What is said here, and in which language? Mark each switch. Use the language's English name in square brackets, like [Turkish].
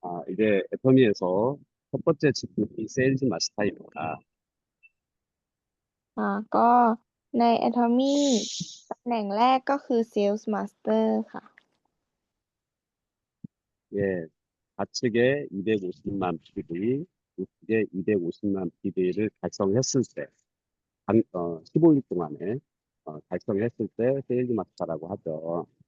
[Korean] 이제 애터미에서 첫 번째 직급이 세일즈 마스터입니다. [Thai] ก็ใน Atomy ตำแหน่งแรกก็คือ Sales Master ค่ะ [Korean] 예, 좌측에 250만 PV, 우측에 250만 PV를 달성했을 때, 15일 동안에 달성했을 때 세일즈 마스터라고 하죠.